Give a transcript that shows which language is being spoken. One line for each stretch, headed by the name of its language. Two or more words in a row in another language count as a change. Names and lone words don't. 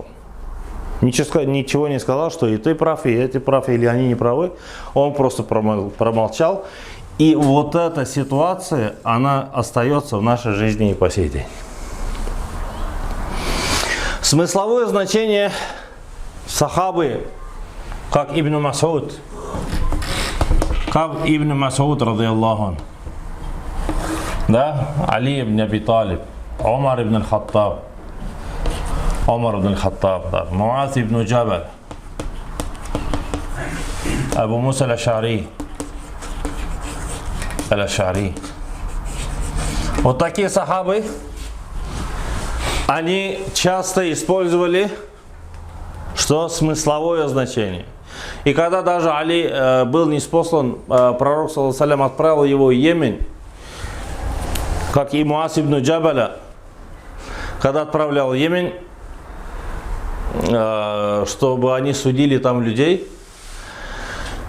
Russian: Ничего не сказал, что и ты прав, и эти прав, или они не правы. Он просто промолчал. И вот эта ситуация, она остается в нашей жизни и по сей день. Смысловое значение сахабы, как Ибн Мас'уд,
Arabic: رضي الله,
Russian: да, Али ибн Аби Талиб, Умар ибн Хаттаб, да, Муаз ибн Джабаль, Абу Муса аль-Аш'ари. Вот такие сахабы, они часто использовали что? Смысловое значение. И когда даже Али был ниспослан, пророк
Arabic: صلى الله عليه
Russian: отправил его в Йемен, как и Муаз ибн Джабаля, когда отправлял в Йемен, чтобы они судили там людей.